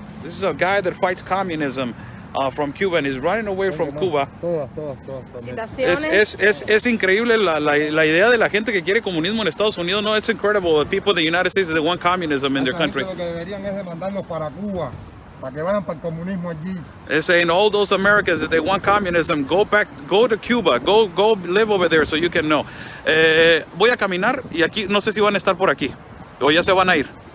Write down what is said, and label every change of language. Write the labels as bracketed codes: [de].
[en] This is a guy that fights communism from Cuba and he's running away from Cuba. [es] Es increíble la idea de la gente que quiere comunismo en Estados Unidos. [en] No, it's incredible. The people in the United States, they want communism in their country. [es] Lo que deberían es de mandarnos para Cuba, para que vayan para el comunismo allí. [en] They're saying all those Americans that they want communism, go to Cuba, go live over there so you can know. [es] Voy a caminar y aquí no sé si van a estar por aquí o ya se van a ir.